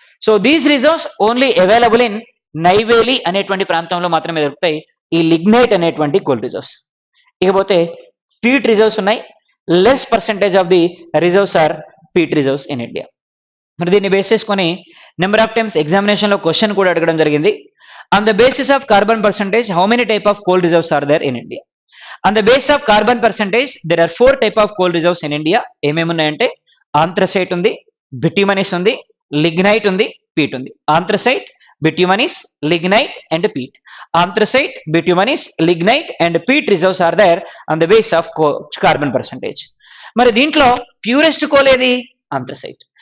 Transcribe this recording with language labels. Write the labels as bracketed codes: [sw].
[en] so these reserves only available in [te] Neyveli అనేటువంటి ప్రాంతంలో మాత్రమే దొరుకుతాయి ఈ లిగ్నైట్ అనేటువంటి కోల్ రిజర్వ్స్. ఇకపోతే పీట్ రిజర్వ్స్ ఉన్నాయి. [en] Less percentage of the reserves are peat reserves in India. [te] మరి దీన్ని బేస్ చేసుకొని నెంబర్ ఆఫ్ టైమ్స్ ఎగ్జామినేషన్ లో క్వశ్చన్ కూడా అడగడం జరిగింది. [en] On the basis of carbon percentage how many type of coal reserves are there in India? On the base of carbon percentage, there are 4 type of coal reserves in India. [te] ఏమేమి ఉన్నాయంటే anthracite ఉంది, బిట్యుమనిస్ ఉంది, lignite ఉంది, Pete ఉంది. [en] Anthracite, bituminous, lignite and peat. Anthracite, bituminous, lignite and peat reserves are there on the base of carbon percentage. [te] మరి దీంట్లో purest coal ఏది? [en] Anthracite.